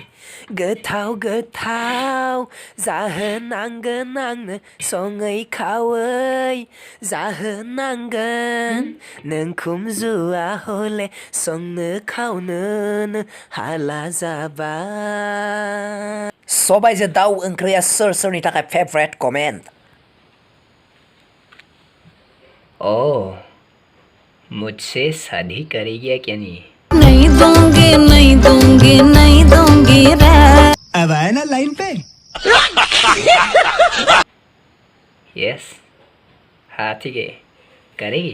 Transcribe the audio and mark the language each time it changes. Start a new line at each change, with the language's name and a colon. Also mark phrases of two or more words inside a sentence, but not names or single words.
Bodo: गोथाव जाहोनांगोन आंनो सङै खावै जाहोनांगोन। नों खुमजुआ हले संनो खावनोनो हाला जाबाय। सबायजों दाउ ओंख्रिया सोरनि थाखाय फेभरेट? कमेन्ट।
Hindi: ओह, मुझसे शादी करेगी क्या नहीं? नहीं दूंगी रे। अब आया ना लाइन पे। यस, हाँ ठीक है, करेगी।